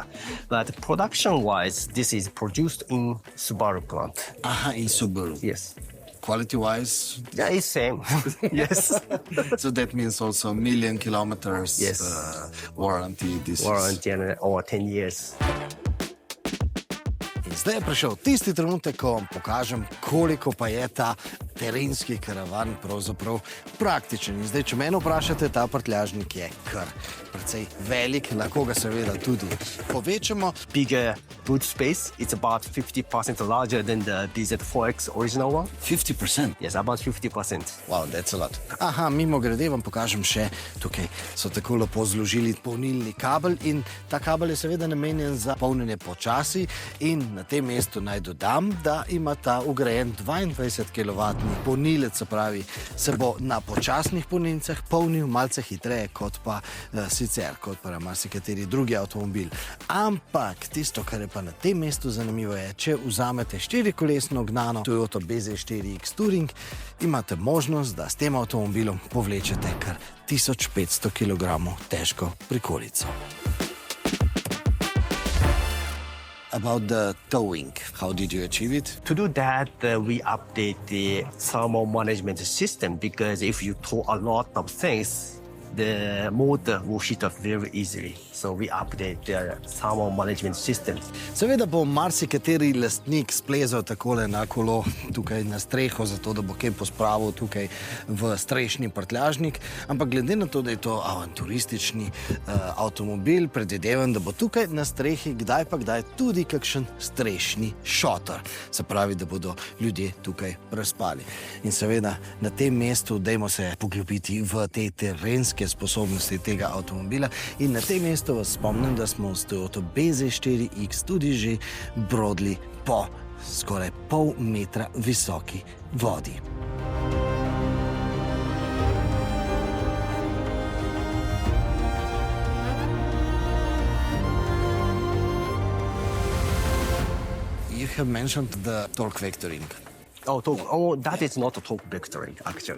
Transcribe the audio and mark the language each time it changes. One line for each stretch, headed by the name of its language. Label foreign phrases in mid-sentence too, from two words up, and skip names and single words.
English: But production-wise, this is produced in Subaru plant. in Subaru. Yes. Quality-wise? Yeah, it's same. Yes. So that means also 1 million kilometers Yes. Warranty. Warranty or 10 years.
Slovenian: In zdaj je prišel tisti trenutek, ko vam pokažem, koliko pa je ta terenski karavan pravzaprav praktičen. In zdaj, če mene vprašate, ta prtljažnik je kar precej velik, lahko ga seveda tudi povečamo.
English: Bigger boot space. It's about 50% larger than the BZ4X original one. 50%. Yes, about 50%. Wow, that's a lot.
Slovenian: Mimo grede vam pokažem še, tukaj so tako lepo zložili polnilni kabel in ta kabel je seveda namenjen za polnjenje počasi in na tem mestu naj dodam, da ima ta ugrajen 22 kW polnilec, se pravi, se bo na počasnih polnilcih polnil malce hitreje kot pa sicer, kot pa marsikateri drugi avtomobil. Ampak tisto, kar je pa na tem mestu zanimivo je, če vzamete 4-kolesno gnano Toyota BZ4X Touring, imate možnost, da s tem avtomobilom povlečete kar 1500 kg težko prikolico.
English: About the towing, how did you achieve it? To do that, we update the thermal management system because if you tow a lot of things, the motor will heat up very easily. So we update the thermal management system.
Slovenian: Seveda bo marsikateri lastnik splezal takole na kolo tukaj na streho, zato da bo kaj pospravil tukaj v strešni prtljažnik, ampak glede na to, da je to avanturistični avtomobil, predvidevam, da bo tukaj na strehi kdaj pa kdaj tudi kakšen strešni šotor. Se pravi, da bodo ljudje tukaj prespali. In seveda na tem mestu dajmo se poglobiti v te terenske sposobnosti tega avtomobila in na tem mestu vas spomnim, da smo s Toyota BZ4X tudi že brodli po skoraj pol metra visoki vodi.
English: You have mentioned the torque vectoring. That is not a torque vectoring, actually.